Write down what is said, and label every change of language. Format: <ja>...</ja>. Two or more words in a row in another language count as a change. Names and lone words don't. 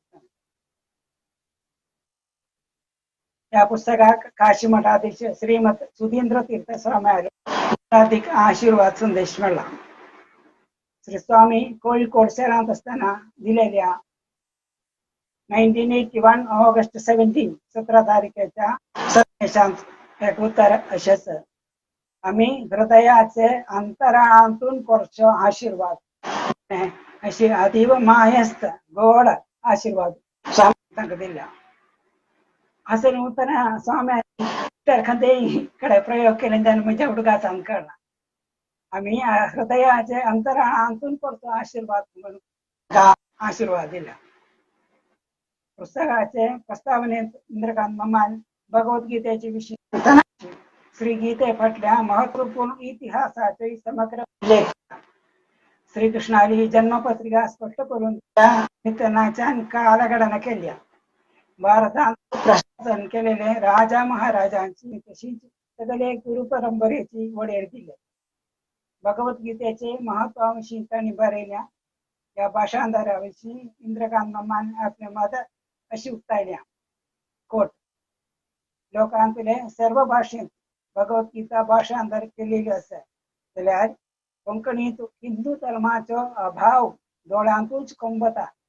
<kok>ह्या पुस्तकाक काशी मठाधीश श्रीमत सुधींद्र तीर्थ स्वामी हार्दिक आशीर्वाद संदेश मेळ्ळा श्री स्वामी कोळिकोड शहरांत आसतना दिलेल्या 1981 ऑगस्ट 17 तारखेच्या संदेशांत एक उतर अशेंच आम्ही हृदयाचे अंतराळांतून करचो आशीर्वाद अशी अतीव मायस्त गोड आशीर्वाद तांकां दिल्या असं उतर स्वामी कडे प्रयोग केले त्याने म्हज्या उडगांत कळना आम्ही हृदयाचे अंतराळांतून करतो आशीर्वाद म्हणून आशीर्वाद दिला पुस्तकाचे प्रस्तावनेत इंद्रकांत मामान भगवद्गीतेचे विषय श्री गीते फाटल्या महत्वपूर्ण इतिहासाचे समग्र उल्लेख श्रीकृष्णाली जन्मपत्रिका स्पष्ट करून त्या नितनाच्या कालगणना केल्या भारतात प्रशासन केलेले राजा महाराजांची तशीच सगळे गुरु परंपरेची वडेर दिले भगवद्गीतेचे महत्वांशी तांणी बरयल्या या भाषांतराविषयी इंद्रकांत मामान आपले मत अशी उक्तायल्या कोट लोकांतले सर्व भाशेंत भगवद्गीता भाषांतर केलेली आसा जाल्यार कोंकणीत हिंदू धर्माचो अभाव दोळ्यांकूच कोंबता</kok>